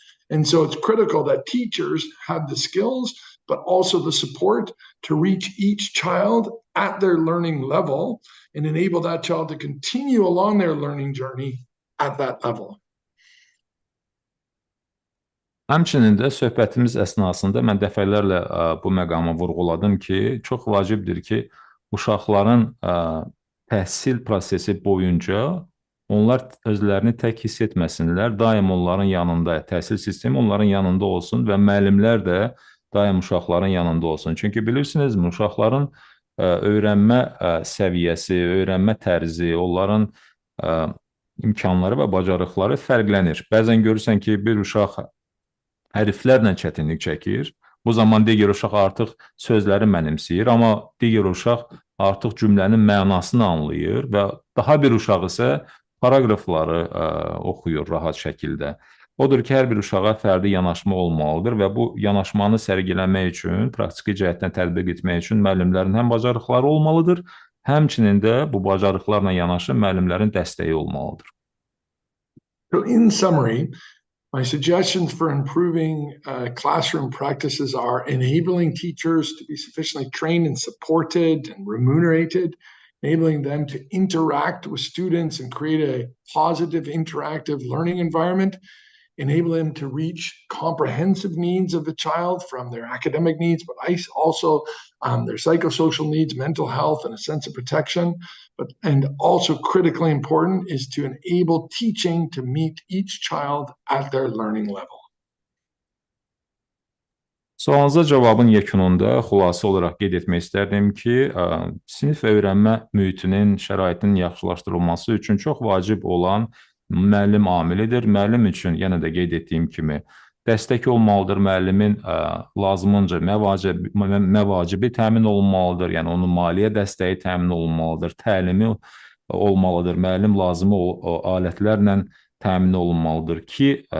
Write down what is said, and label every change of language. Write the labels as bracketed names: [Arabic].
[English] And so it's critical that teachers have the skills, but also the support to reach each child at their learning level and enable that child to continue along their learning journey at that level. [Azerbaijani] Həmçinin də söhbətimiz əsnasında mən dəfələrlə bu məqamı vurğuladım ki, çox vacibdir ki, uşaqların təhsil prosesi boyunca onlar özlərini tək hiss etməsinlər, daim onların yanında, təhsil sistemi onların yanında olsun və müəllimlər də daim uşaqların yanında olsun. Çünki bilirsinizmi, uşaqların öyrənmə səviyyəsi, öyrənmə tərzi, onların imkanları və bacarıqları fərqlənir. Bəzən görürsən ki, bir uşaq hərflərlə çətinlik çəkir. Bu zaman digər uşaq artıq sözləri mənimsəyir, amma digər uşaq artıq cümlənin mənasını anlayır və daha bir uşaq isə paragrafları oxuyur rahat şəkildə. Odur ki, hər bir uşağa fərdi yanaşma olmalıdır və bu yanaşmanı sərgiləmək üçün, praktiki cəhətdən tətbiq etmək üçün müəllimlərin həm bacarıqları olmalıdır, həmçinin də bu bacarıqlarla yanaşı müəllimlərin dəstəyi olmalıdır. [English] So in summary, my suggestions for improving classroom practices are enabling teachers to be sufficiently trained and supported and remunerated, enabling them to interact with students and create a positive interactive learning environment, enable them to reach comprehensive needs of the child from their academic needs, but also their psychosocial needs, mental health, and a sense of protection. And also critically important is to enable teaching to meet each child at their learning level. [Azerbaijani] Sualınıza cavabın yekununda xülasə olaraq qeyd etmək istərdim ki, sinif öyrənmə mühitinin, şəraitinin yaxşılaşdırılması üçün çox vacib olan müəllim amilidir. Müəllim üçün, yenə də qeyd etdiyim kimi, dəstək olmalıdır, müəllimin lazımınca məvacibi təmin olunmalıdır, yəni onun maliyyə dəstəyi təmin olunmalıdır, təlimi olmalıdır, müəllim lazımı alətlərlə təmin olunmalıdır ki,